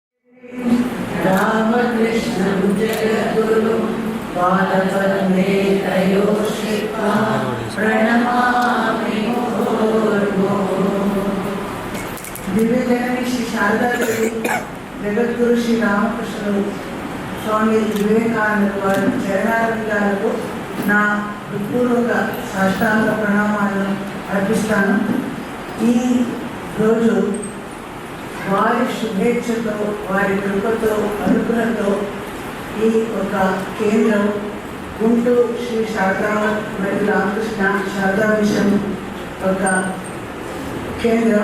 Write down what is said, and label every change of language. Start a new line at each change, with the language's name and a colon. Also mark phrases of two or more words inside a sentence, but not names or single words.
Sanskrit: रामकृष्णं जगद्गुरु पादपद्मे तयोश्रित्वा प्रणमामि मुहुर्मुहुः।
Telugu: दिव्यजननी श्री शारदादेवी जगद्गुरु श्री रामकृष्णుడు స్వామి వివేకానంద వారి చరణాలకు నా హృత్పూర్వక సాష్టాంగ ప్రణామాలను అర్పిస్తాను. ఈ రోజు వారి శుభేచ్ఛతో వారి కృపతో అనుగ్రహంతో ఈ ఒక కేంద్రం గుంటూరు శ్రీ శారదా మరియు రామకృష్ణ శారదా మిషన్ ఒక కేంద్రం.